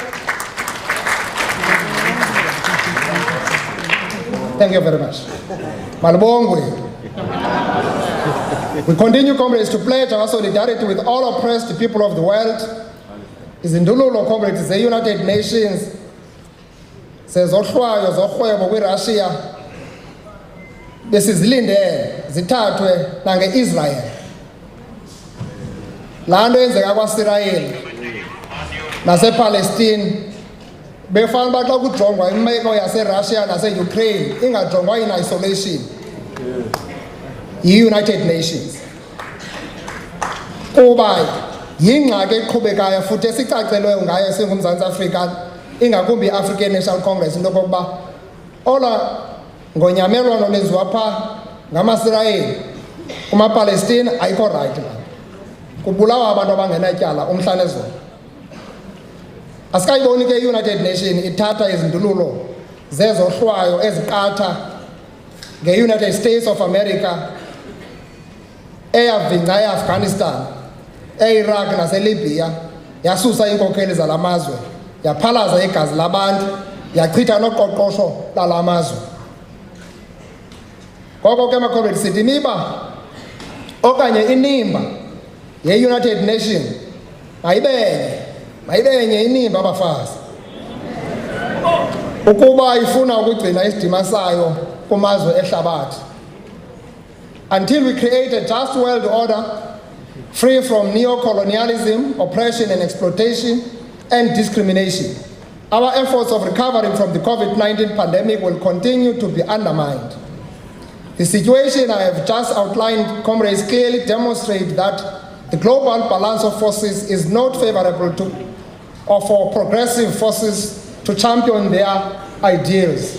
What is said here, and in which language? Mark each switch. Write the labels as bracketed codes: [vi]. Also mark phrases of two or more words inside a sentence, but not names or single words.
[en] Thank you very much. [xh] Malbongwe. [en] We continue, comrades, to pledge our solidarity with all oppressed people of the world. [xh] Izindululo, [en] comrades, the United Nations says [xh] ohlwayo zorhwebo kwiRussia besizilindele zithathwe nange-Israel. Laa nto yenzeka kwaSirayeli nasePalestine befana uba xa kujongwa imeko yaseRussia nase-Ukraine ingajongwa [en] in isolation [xh] yi-United Nations, kuba yingxaki eqhubekayo futhi esicacelweyo ngayo singuMzantsi Afrika, ingakumbi i-African National Congress, into yokokuba ola ngonyamelwano lenziwa phaa ngamaSirayeli kumaPalestine ayikho [en] right man. [xh] Kubulawa abantu abangenatyala umhla nezolo. Asikayiboni ke i-United Nations ithatha izindululo zezohlwayo eziqatha nge-United States of America eyavingca e-Afghanistan, e-Iraq naseLibya, yasusa iinkokheli zala mazwe, yaphalaza igazi labantu, yachitha noqoqosho lala mazwe. Ngoko ke makhomrade sithi imiba okanye inimba ye-United Nations mayibenye inimba abafazi ukuba ifuna ukugcina isidima sayo kumazwe ehlabathi. [en] Until we create a just world order free from neo-colonialism, oppression and exploitation and discrimination, our efforts of recovering from the COVID-19 pandemic will continue to be undermined. The situation I have just outlined, comrades, clearly demonstrate that the global balance of forces is not favorable to or for progressive forces to champion their ideals.